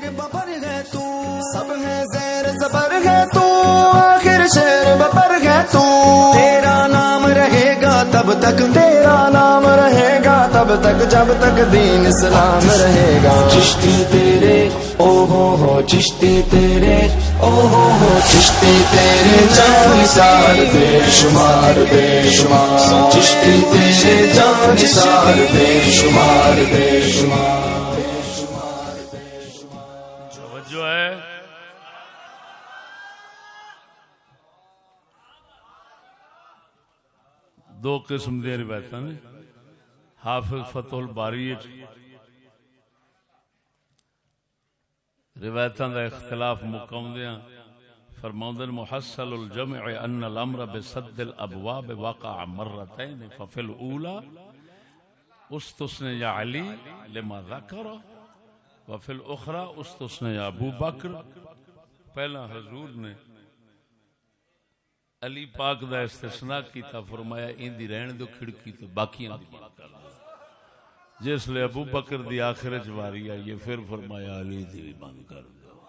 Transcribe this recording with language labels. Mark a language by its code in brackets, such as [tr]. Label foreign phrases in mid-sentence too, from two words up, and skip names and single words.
[ur] ببر ہے تو، سب ہے زیر زبر ہے تو آخر شیر ببر ہے تو، تیرا نام رہے گا تب تک، تیرا نام رہے گا تب تک جب تک دین اسلام رہے گا، چشتی تیرے او ہو چشتی تیرے او ہو چشتی تیرے جان نثار بے شمار بے شمار، چشتی تیرے جان نثار بے شمار بے شمار، [pa] جو ہے دو قسم دے روایت نے، حافظ فتح الباری روایتاں دا اختلاف مقامدیاں فرماؤندن [ar] محصل الجمع ان الامر بسد الابواب وقع مرتين ففي الاولى استثنى علی لما ذکر وفي الاخرى استثنى ابو بکر، [pa] پہلا حضور نے علی پاک دا استثناء کیتا، فرمایا این دی رہن دو کھڑکی تو باقیاں دی بند کر دو، جس لئے ابو بکر دی آخر جواری آئی پھر فرمایا علی دی بھی بند کر دو۔